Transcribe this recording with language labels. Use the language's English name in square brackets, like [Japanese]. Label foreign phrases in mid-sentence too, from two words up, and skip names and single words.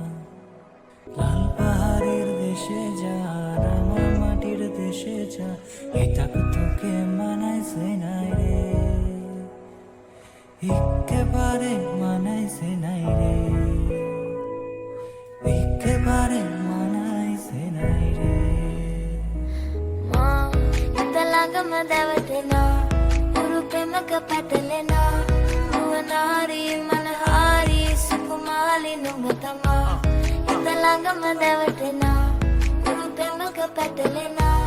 [Bangla] লাল পাহাড়ের দেশে যা রাঙা মাটির দেশে যা, এটা তোকে মানাইছে নাই রে, একেবারে মানাইছে নাই রে, একেবারে মানাইছে নাই রে। [Sinhala] මා හිත ළඟම දැවටෙනා උරු පෙමක පැටලෙනා නුවනාරී මනහාරී සුකුමාලි නුඹ තමා හිත ළඟම දැවටෙනා උරු පෙමක පැටලෙනා